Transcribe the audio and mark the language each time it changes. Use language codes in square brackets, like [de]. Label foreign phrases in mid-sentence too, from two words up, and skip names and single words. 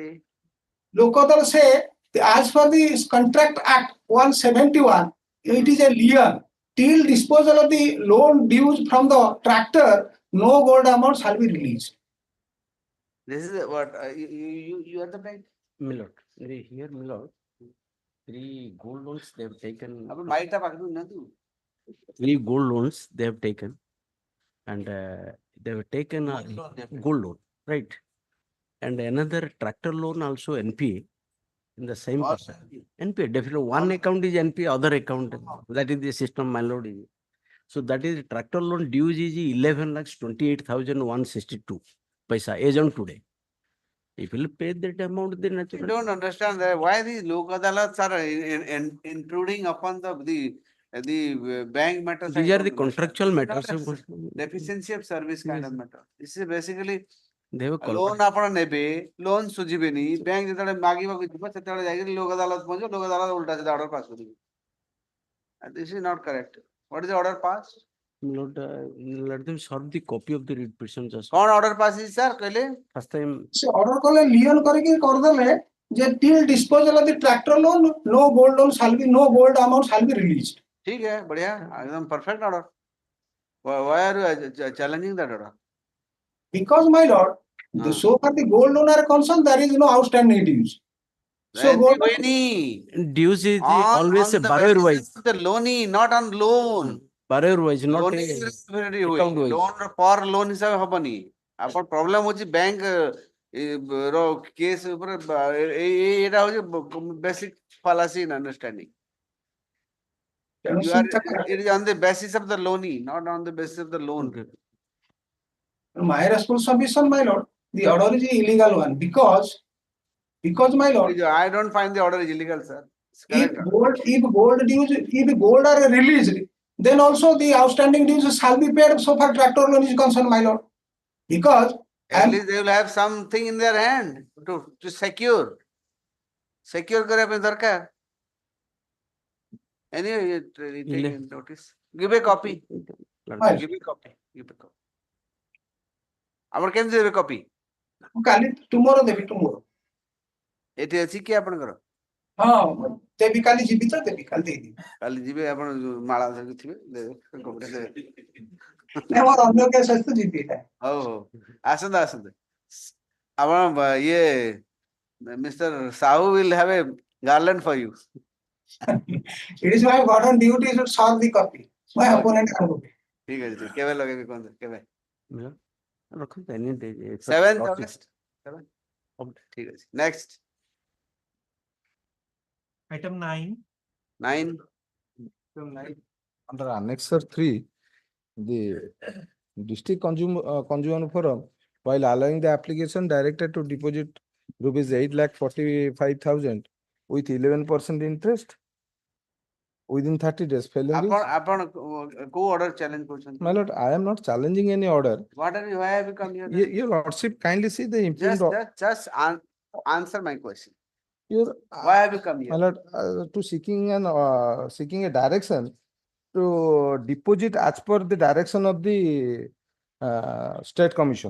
[en] Lok Adalat say, as per the Contract Act 171, it is a lien. Till disposal of the loan dues from the tractor, no gold amount shall be released. This is what you are the bank. Milord, here Milord, 3 gold loans they have taken. [or] ଆପଣ ମାଇଟା ପାଖରୁ ନିଅନ୍ତୁ [en] 3 gold loans they have taken, and they have taken a gold loan, right? And another tractor loan also NPA in the same person. NPA, definitely one account is NPA, other account, that is the system, my lord. So that is tractor loan dues is 11,28,162 paisa as on today. If you pay that amount, then I naturally. don't understand that why these Lok Adalats are intruding upon the bank matters. I These are don't the contractual understand. matters. Deficiency of service kind of Yes. matter. This is basically They have a [or] ଲୋନ୍ ଆପଣ ନେବେ ଲୋନ୍ ସୁଝିବେନି ବ୍ୟାଙ୍କ ଯେତେବେଳେ ମାଗିବାକୁ ଯିବ ସେତେବେଳେ ଯାଇକି ଲୋକ ଅଦାଲତ ପହଞ୍ଚିବ ଲୋକ ଅଦାଲତ ଉଲ୍ଟା ସିଧା [en] order pass [or] କରିବେ [en] this is not correct. What is the order passed? Lord, let them serve the copy of the writ petition just. [or] କଣ [en] order pass [or] ହେଇଛି sir କହିଲେ [en] First time, ସେ order କଲେ lien [or] କରିକି କରିଦେଲେ ଯେ [en] till disposal of the tractor loan, no gold loan shall be, no gold amount shall be released. [hi] ठीक है बढ़िया एकदम [en] perfect order. Why are you challenging that order? Because, my lord, so far the gold loan are concerned, there is no outstanding dues. So gold loan, dues is always a the borrower basis wise. of the loanee, not on loan. Borrower wise, not Loan a account wise. loan for loan [or] ହିସାବ ହବନି ଆପଣ ପ୍ରୋବ୍ଲେମ ହଉଛି ବ୍ୟାଙ୍କ ର କେସ୍ ଉପରେ ଏଇଟା ହଉଛି [en] basic fallacy in understanding. [or] ତେଣୁ [en] You are, [or] ସେଇଟା [en] it is on the basis of the loanee, not on the basis of the loan. my response submission, my lord, the order is illegal one because, my lord, I don't find the order is illegal, sir. It's if correct. gold dues, if gold are released, then also the outstanding dues shall be paid so far tractor loan is concerned, my lord. Because At least they will have something in their hand to secure [or] କରିବା ପାଇଁ ଦରକାର. [en] Anyway, take notice. Give a copy. Give a copy. [or] ଆମର କେମିତି ଦେବେ କପି କାଲି tomorrow ଦେବି tomorrow. ଏଠି ଅଛି କି ଆପଣଙ୍କର ହଁ ଦେବି କାଲି ଯିବି ତ ଦେବି କାଲି ଦେଇଦେବି. କାଲି ଯିବେ ଆପଣ ମାଳା ଧରିକି ଥିବେ ଦେବେ କପିଟା ଦେବେ ନାଇଁ ମୋର ଅନ୍ୟ କେସ୍ ଅଛି ତ ଯିବି ଏଇଟା. ହଉ ଆସନ୍ତୁ ଆପଣ ଇଏ Mr. [en] Sahu will have a garland for you. It is my burden duty to solve the copy. My opponent can do it. [or] ଠିକ ଅଛି କେବେ ଲଗେଇବି କୁହନ୍ତୁ କେବେ [en] ରଖନ୍ତୁ any day. 7th August. [or] ଠିକ ଅଛି next [en] Item 9. 9 Under Annexure 3, the District Consumer Forum, while allowing the application directed to deposit rupees 8,45,000 with 11% interest within 30 days. Failing [or] ଆପଣ [en] this, [or] ଆପଣ କୋଉ [en] order challenge [or] କରୁଛନ୍ତି [en] my lord, I am not challenging any order. What are you, why have you come here? Your lordship, kindly see the imprint. Just answer my question. Your, Why have you come here? my lord, to seeking a direction to deposit as per the direction of the State Commission.